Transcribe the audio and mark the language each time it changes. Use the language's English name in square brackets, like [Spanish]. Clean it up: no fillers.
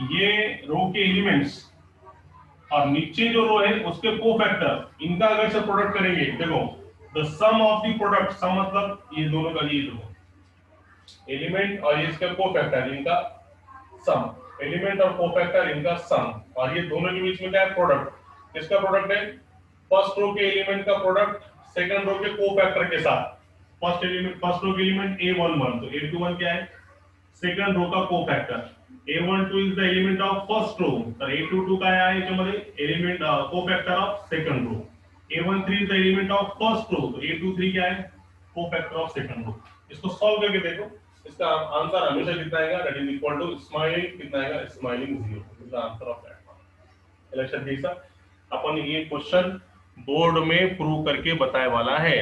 [Hindi] ये रो के एलिमेंट्स और नीचे जो रो है उसके कोफैक्टर, इनका अगर से प्रोडक्ट करेंगे, देखो the some of the product, सम मतलब ये दोनों का, ये दो एलिमेंट और इसका कोफैक्टर, इनका सम, एलिमेंट और कोफैक्टर इनका सम, और ये दोनों के बीच में क्या है? प्रोडक्ट। किसका प्रोडक्ट है? फर्स्ट रो के एलिमेंट का प्रोडक्ट सेकंड रो के कोफैक्टर के साथ। फर्स्ट रो के एलिमेंट A11, तो A21 क्या है? सेकंड रो का cofactor. [English] A12 is the element of first row, [Marathi] तर A22 काय आहे याच्यामध्ये? [English] Element cofactor of second row. A13 is the element of first row, [Hindi] तो A23 क्या है? [English] Cofactor of second row. [Hindi] इसको सॉल्व करके देखो, इसका आंसर हमेशा कितना आएगा? [English] that is equal to smiling, [Hindi] कितना आएगा? [English] Smiling 0 is the answer of that one. [Hindi] Election देखा अपन ये क्वेश्चन बोर्ड में प्रूव करके बताए वाला है।